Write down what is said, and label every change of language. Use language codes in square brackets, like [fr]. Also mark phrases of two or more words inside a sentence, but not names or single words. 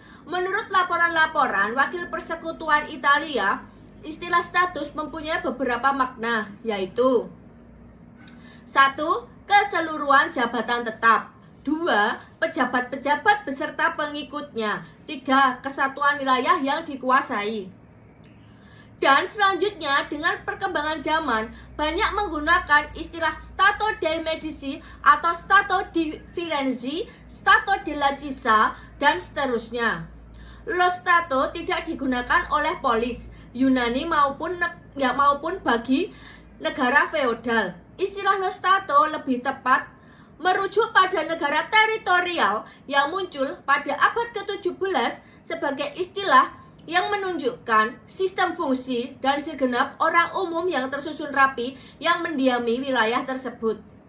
[id] Menurut laporan-laporan Wakil Persekutuan Italia, istilah status mempunyai beberapa makna, yaitu 1. Keseluruhan jabatan tetap. 2. Pejabat-pejabat beserta pengikutnya. 3. Kesatuan wilayah yang dikuasai. Dan selanjutnya dengan perkembangan zaman banyak menggunakan istilah [it] Stato dei Medici [id] atau [it] Stato di Firenze, Stato della Cisa, [id] dan seterusnya. [it] Lo Stato [id] tidak digunakan oleh polis Yunani maupun bagi negara feodal. Istilah [it] lo stato [id] lebih tepat merujuk pada negara teritorial yang muncul pada abad ke-17 sebagai istilah yang menunjukkan sistem fungsi dan segenap orang umum yang tersusun rapi yang mendiami wilayah tersebut.